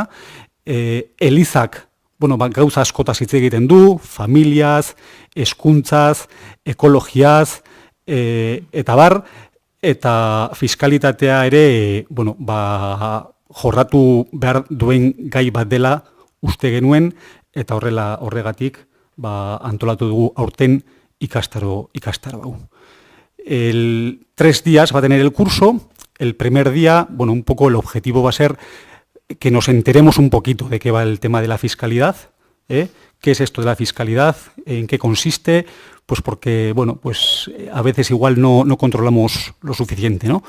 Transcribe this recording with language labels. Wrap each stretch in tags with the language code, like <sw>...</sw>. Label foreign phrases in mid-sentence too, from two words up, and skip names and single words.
<eu>Elizak, gauza askotaz hitz egiten du, familiaz, hezkuntzaz, ekologiaz, eta bar, eta fiskalitatea ere, jorratu behar duen gai bat dela uste genuen, eta horregatik antolatu dugu aurten ikastaro hau.</eu> <es>3 días va a tener el curso. El primer día, un poco el objetivo va a ser que nos enteremos un poquito de qué va el tema de la fiscalidad, qué es esto de la fiscalidad, en qué consiste, pues porque, a veces igual no controlamos lo suficiente, ¿no?</es>